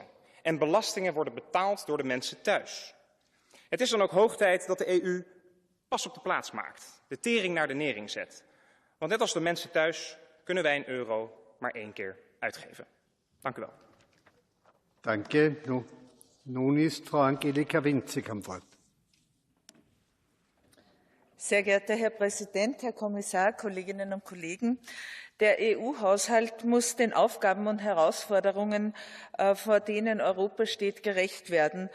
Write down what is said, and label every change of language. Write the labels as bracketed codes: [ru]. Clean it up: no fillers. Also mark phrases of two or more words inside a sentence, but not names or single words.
[nl] En belastingen worden betaald door de mensen thuis. Het is dan ook hoog tijd dat de EU pas op de plaats maakt. De tering naar de nering zet. Want net als de mensen thuis kunnen wij een euro maar 1 keer uitgeven. Dank u wel. Dank je. [de] Nun ist Frau Angelika Winzig am Wort. Sehr geehrter Herr Präsident, Herr Kommissar, Kolleginnen und Kollegen! Der EU-Haushalt muss den Aufgaben und Herausforderungen, vor denen Europa steht, gerecht werden.